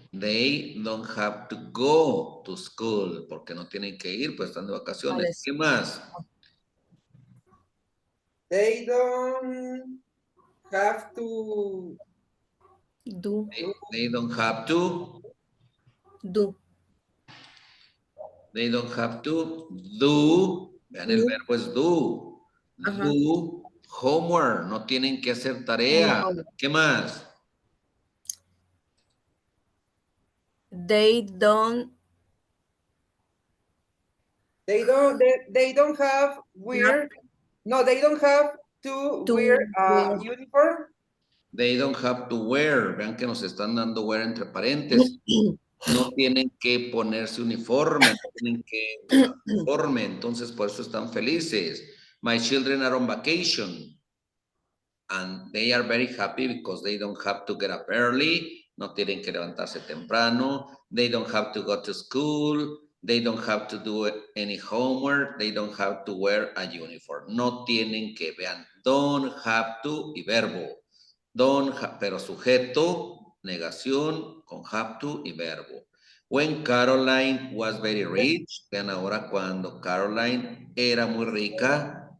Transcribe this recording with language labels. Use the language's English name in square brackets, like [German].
[English] They don't have to go to school. [Spanish] Porque no tienen que ir, pues están de vacaciones. ¿Qué más? [English] They don't have to do, They don't have to. do. They don't have to do. Vean, el Do. [Spanish] verbo es do. Ajá. [English] Do homework. [Spanish] No tienen que hacer tarea. [English] Homework. [Spanish] ¿Qué más? [English] They don't they don't have wear no they don't have to To wear a wear. uniform. They don't have to wear. [Spanish] Vean que nos están dando wear entre paréntesis. No tienen que ponerse uniforme, no tienen que usar uniforme, entonces por eso están felices. [English] My children are on vacation and they are very happy because they don't have to get up early, [Spanish] no tienen que levantarse temprano, [English] they don't have to go to school, they don't have to do any homework, they don't have to wear a uniform. [Spanish] No tienen que, vean, don't have to y verbo. Don't have, pero sujeto, negación, con have to y verbo. [English] When Caroline was very rich, [Spanish] vean ahora cuando Caroline era muy rica.